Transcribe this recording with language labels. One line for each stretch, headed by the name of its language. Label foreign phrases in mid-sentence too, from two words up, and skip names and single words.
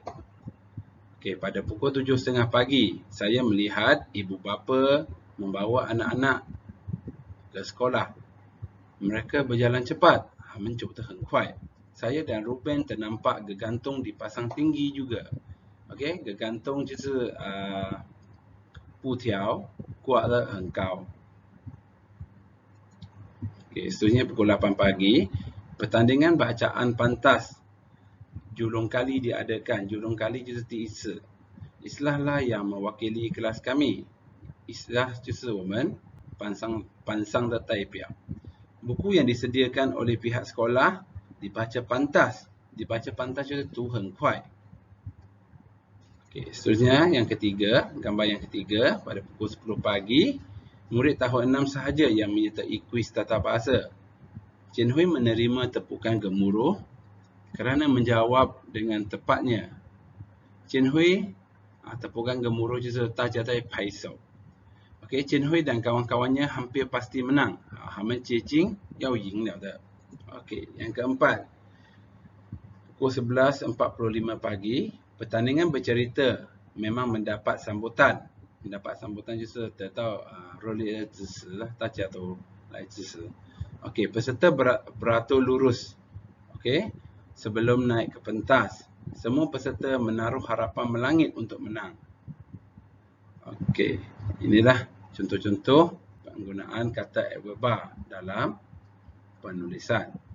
Malay: Okey, pada pukul 7.30 pagi, saya melihat ibu bapa membawa anak-anak ke sekolah. Mereka berjalan cepat,
Chinese: 很快.
Malay: Saya dan Ruben ternampak gegantung dipasang tinggi juga.
Chinese: Okey, gegantung 就是布条挂得很高.
Malay: Okey, seterusnya pukul 8 pagi, pertandingan bacaan pantas julung kali diadakan. Julung kali
Chinese: 就是第一次.
Malay: Islah yang mewakili kelas kami.
Chinese: Islah 就是我们班上的代表.
Malay: Buku yang disediakan oleh pihak sekolah dibaca pantas. Dibaca pantas
Chinese: 就是读很快.
Malay: Okey, seterusnya yang ketiga, gambar yang ketiga, pada pukul 10 pagi, murid tahun 6 sahaja yang menyertai kuis tata bahasa. Chin Hui menerima tepukan gemuruh kerana menjawab dengan tepatnya.
Chinese: Chin Hui
Malay: tepukan gemuruh
Chinese: 就是大家在拍手.
Malay: Okey, Chin Hui dan kawan-kawannya hampir pasti menang.
Chinese: 他们接近要赢了的.
Malay: Okey, yang keempat, pukul 11.45 pagi, pertandingan bercerita memang mendapat sambutan. Mendapat sambutan
Chinese: 就是得到热烈的支持了，大家都来支持.
Malay: Okey, peserta beratur lurus. Okey, sebelum naik ke pentas, semua peserta menaruh harapan melangit untuk menang. Okey, inilah contoh-contoh penggunaan kata adverba dalam penulisan.